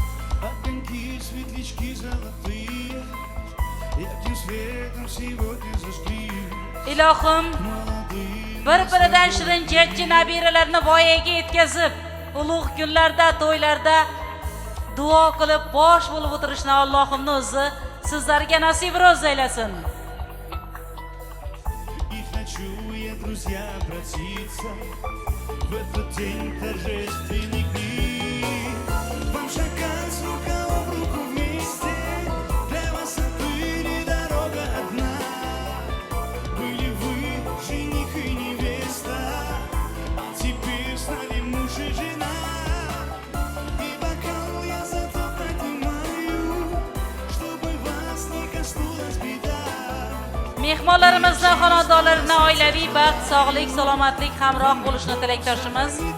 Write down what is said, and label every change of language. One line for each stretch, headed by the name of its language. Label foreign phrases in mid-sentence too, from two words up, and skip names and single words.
Uzbek: Ilohim bir-biridan shirin jajji nabiralarni voyaga yetkazib, ulug' kunlarda, to'ylarda duo qilib bosh bo'lib o'tirishni Allohimning o'zi sizlarga nasib ro'z aylasin.
Russian: Друзья, обратиться в этот день торжественных дней. Вам шагать рука об руку вместе, для вас отныне дорога одна. Были вы жених и невеста, а теперь стали муж и жена. И бокал я зато поднимаю, чтобы вас не коснулась беда.
Uzbek: Mehmonlarimizning xonadonlarida oilaviy baxt, sog'lik, salomatlik hamroh bo'lishini tilakdoshimiz.